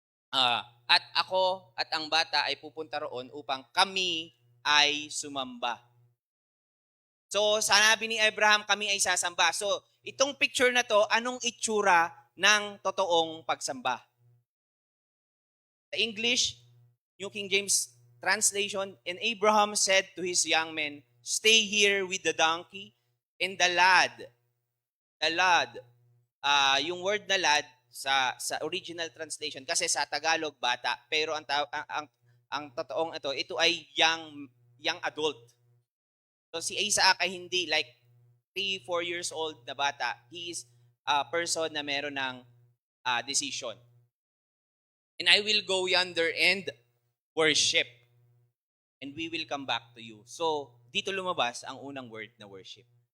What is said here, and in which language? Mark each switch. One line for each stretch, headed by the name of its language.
Filipino: At ako at ang bata ay pupunta roon upang kami ay sumamba. So, sanabi ni Abraham, kami ay sasamba. So, itong picture na to, anong itsura ng totoong pagsamba?
English: Sa English, New King James translation, and Abraham said to his young men, stay here with the donkey, and the lad lad.
Filipino: Yung word na lad sa
English: original translation
Filipino: kasi sa Tagalog bata, pero ang totoong ito ay young adult. So si Isaac ay hindi
English: like 3, 4 years old
Filipino: na bata.
English: He is a person
Filipino: na meron ng
English: decision. And I will go yonder and worship. And we will come back to you.
Filipino: So, dito lumabas ang unang word na worship.